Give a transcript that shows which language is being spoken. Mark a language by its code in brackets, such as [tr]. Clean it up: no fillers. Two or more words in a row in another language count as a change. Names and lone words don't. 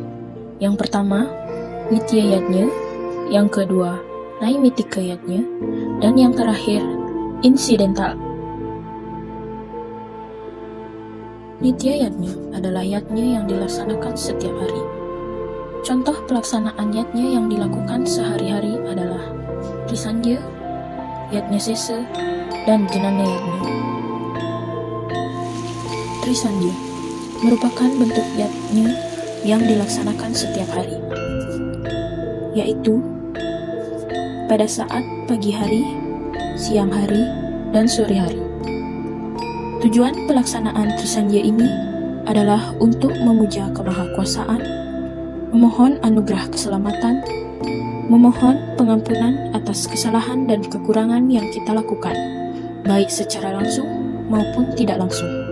[id] Yang pertama, nitya yatnya, yang kedua, naimittika yatnya, dan yang terakhir, insidental. Nitya yatnya adalah yatnya yang dilaksanakan setiap hari. Contoh pelaksanaan yatnya yang dilakukan sehari-hari adalah Trisandhya, yatnya sesa, dan Janana yatnya. Trisandhya merupakan bentuk yatnya yang dilaksanakan setiap hari, yaitu pada saat pagi hari, siang hari, dan sore hari. Tujuan pelaksanaan Trisandhya ini adalah untuk memuja kemahakuasaan, memohon anugerah keselamatan, memohon pengampunan atas kesalahan dan kekurangan yang kita lakukan, baik secara langsung maupun tidak langsung.